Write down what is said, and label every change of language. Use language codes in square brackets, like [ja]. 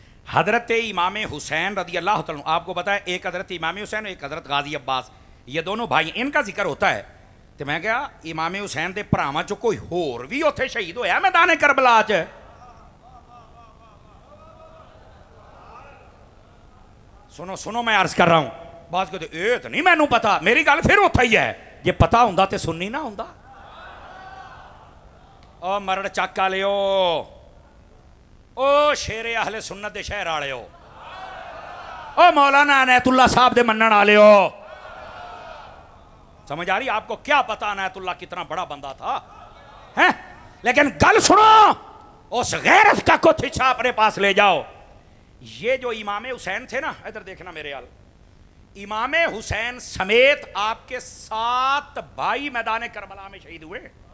[ur] حضرت امام حسین رضی اللہ تعالیٰ, آپ کو پتا ہے ایک حضرت امام حسین ایک حضرت غازی عباس, یہ دونوں بھائی, ان کا ذکر ہوتا ہے. [pa] تو میں کہا امام حسین دے پراواں چ کوئی ہور بھی اوتھے شہید ہویا میدان کربلا چ؟ [ur] سنو سنو میں عرض کر رہا ہوں. [pa] بات کہتے اے تو نہیں مینوں پتا, میری گل پھر اوتھے ہی ہے. جے پتا ہوندا تے سننی نہ ہوندا. او مرڑ چک والےو, او شیر اہل سنت دے شہر والےو, او مولانا عنایت اللہ صاحب دے منن والےو. [ur] سمجھ آ رہی آپ کو؟ کیا پتا عنایت اللہ کتنا بڑا بندہ تھا ہیں؟ لیکن گل سنو, اس غیرت کا کچھ اپنے پاس لے جاؤ. یہ جو امام حسین تھے نا, ادھر دیکھنا میرے حال, امام حسین سمیت آپ کے 7 بھائی میدان کربلا میں شہید ہوئے.